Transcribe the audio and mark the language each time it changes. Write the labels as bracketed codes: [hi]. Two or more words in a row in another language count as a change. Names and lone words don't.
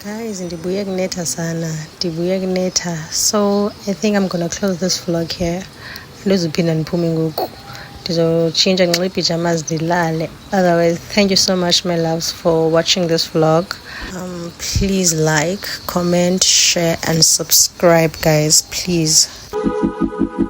[xh] guys, ndibuye kunetha sana, ndibuye kunetha. [en] So I think I'm gonna close this vlog here. [xh] Andizuphinda ndiphume ngoku, ndizotshintsha nxibe iipajamas ndilale. [en] Otherwise, thank you so much my loves for watching this vlog. Please like, comment, share and subscribe guys, please.